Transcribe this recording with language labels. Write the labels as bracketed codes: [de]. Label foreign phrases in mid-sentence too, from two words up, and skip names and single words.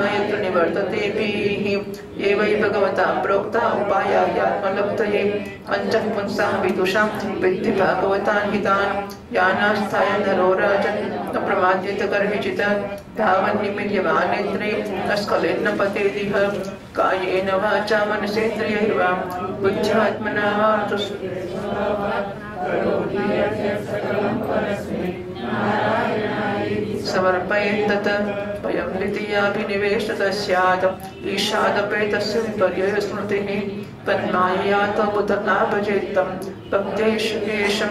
[sa] યત્ર નિવર્તતેભિઃ એવૈ ભગવતા પ્રોક્તા ઉપાયાયાત્મલબ્ધયે પંચઃ પુંસાં વિદુષાં વિદ્ધિ ભાગવતાન હિતાન યાનાસ્થાય નરો રાજન ન પ્રમાદ્યેત કર્હિચિત ભાવં નિમિલ્યમાનેત્રે નસ્ખલેન્ન પતેદિહ કાયેન વાચા મનસેન્દ્રિયૈર્વા બુદ્ધ્યાત્મના વા समर्पयेत् वयं द्वितीयाभिनिवेशतः स्यात् ईशादपेतस्य विपर्यय स्मृतिः तन्माययातो बुधनाभजेत्तं भक्त्यैषं